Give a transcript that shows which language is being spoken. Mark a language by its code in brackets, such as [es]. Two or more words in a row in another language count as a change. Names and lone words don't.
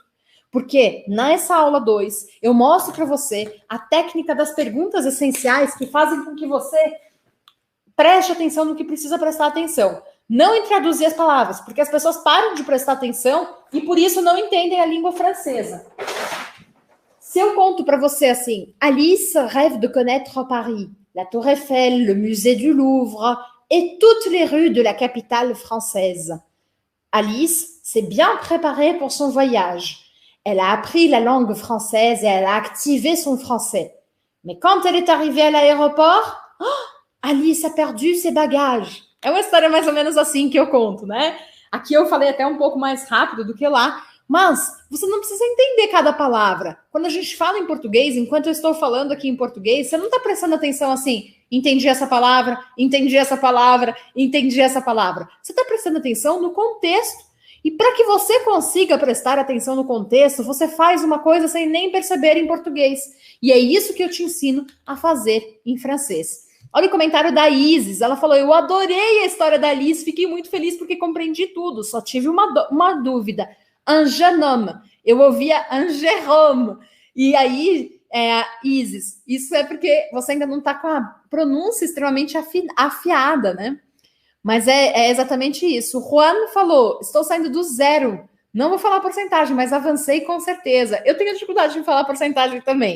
[pt] Porque nessa aula 2, eu mostro para você a técnica das perguntas essenciais que fazem com que você preste atenção no que precisa prestar atenção. Não em traduzir as palavras, porque as pessoas param de prestar atenção e por isso não entendem a língua francesa. Se eu conto para você assim, [fr] Alice rêve de connaître Paris, la Tour Eiffel, le musée du Louvre et toutes les rues de la capitale française. Alice s'est bien préparée pour son voyage. Elle a appris la langue française et elle a activé son français. Mais quand elle est arrivée à l'aéroport, Alice a perdu ses bagages. [pt] É uma história mais ou menos assim que eu conto, né? Aqui eu falei até um pouco mais rápido do que lá, mas você não precisa entender cada palavra. Quando a gente fala em português, enquanto eu estou falando aqui em português, você não está prestando atenção assim, entendi essa palavra, entendi essa palavra, entendi essa palavra. Você está prestando atenção no contexto. E para que você consiga prestar atenção no contexto, você faz uma coisa sem nem perceber em português. E é isso que eu te ensino a fazer em francês. Olha o comentário da Isis. Ela falou, eu adorei a história da Alice, fiquei muito feliz porque compreendi tudo. Só tive uma dúvida. [fr] Un jeune homme. [pt] Eu ouvia un Jérôme. E aí, Isis, isso é porque você ainda não está com a pronúncia extremamente afiada, né? Mas é exatamente isso. O Juan falou, estou saindo do zero. Não vou falar porcentagem, mas avancei com certeza. Eu tenho dificuldade de falar porcentagem também.